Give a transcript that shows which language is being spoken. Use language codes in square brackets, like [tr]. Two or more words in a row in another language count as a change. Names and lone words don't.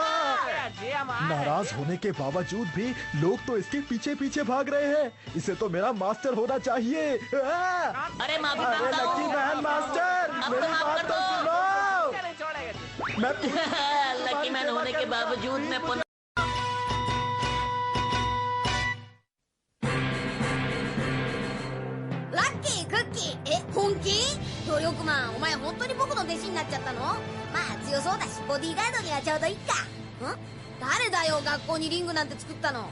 [hi] नाराज होने के बावजूद भी लोग तो इसके पीछे पीछे भाग रहे हैं। इसे तो मेरा मास्टर होना चाहिए। अरे माफी अरे मांगता लकी हूँ। मैन मास्टर, मेरी बात तो सुनो। लकी मैन होने के बावजूद मैं [ja] ラッキークッキー、本気？努力マン、お前本当に僕の弟子になっちゃったの？まあ強そうだしボディーガードにはちょうどいいか。誰だよ学校にリングなんて作ったの？